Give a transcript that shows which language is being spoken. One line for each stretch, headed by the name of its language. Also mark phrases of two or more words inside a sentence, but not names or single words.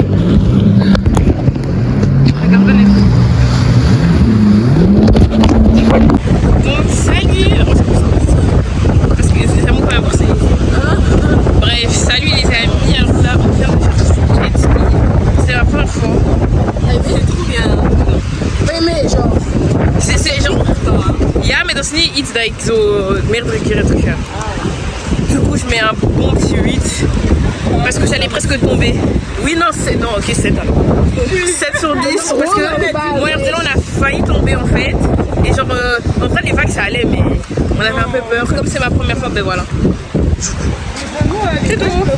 French: Regarde les. Donc salut. Parce que c'est ça mon point pour ça. Bref, salut les amis. Alors là, on vient de faire du jet ski. C'est la première fois. C'est trop bien. Oui, mais genre. C'est genre.
Dutch: Ja, mais dat is niet iets dat ik zo meerdere keren terug ga.
French: Du coup, je mets un bon petit 8. parce que j'allais presque tomber. Oui, non, c'est non, ok, 7 alors. 7 sur 10 parce que moi et Angela, on a failli tomber en fait. Et genre, en vrai, les vagues ça allait, mais on avait un peu peur. Comme c'est ma première fois, ben voilà. C'est tout.